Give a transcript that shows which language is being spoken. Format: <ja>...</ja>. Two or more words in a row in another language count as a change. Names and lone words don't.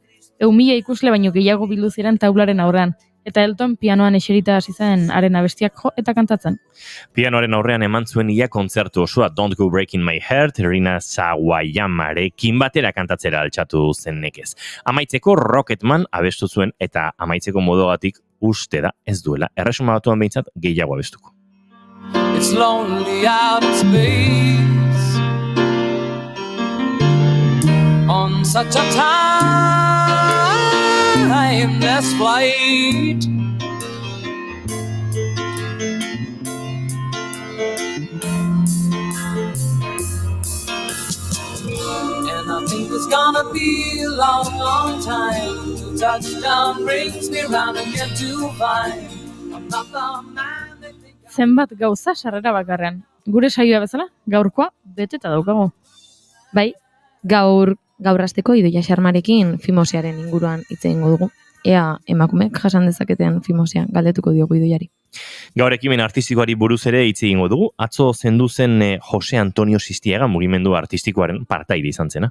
<eu>1.000 ikusle baino gehiago bildu ziren taularen aurrean. Eta Elton pianoan eserita hasi zen haren abestiak jo eta kantatzen. Pianoaren aurrean eman zuen ia kontzertu osoa Don't Go Breaking My Heart, Rina Sawayamarekin batera kantatzera altxatu zen nekez. Amaitzeko Rocketman abestu zuen eta amaitzeko modogatik uste da ez duela Erresuma Batuan behintzat gehiago abestuko.</eu> <en>It's lonely out in space on such a timeless flight. And I think it's gonna be a long, long time till touchdown brings me round again to find I'm not the man they think I...</en> <eu>Zenbat gauza sarrera bakarrean. Gure saioa bezala, gaurkoa beteta daukago. Bai, gaur hasteko Idoia Xarmarekin Fimosearen inguruan hitz egingo dugu. Ea emakumeek jasan dezaketen Fimosia galdetuko diogu Idoiari. Gaur ekimen artistikoari buruz ere hitz egingo dugu. Atzo zendu zen Jose Antonio Sistiaga mugimendu artistikoaren partaide izan zena.</eu>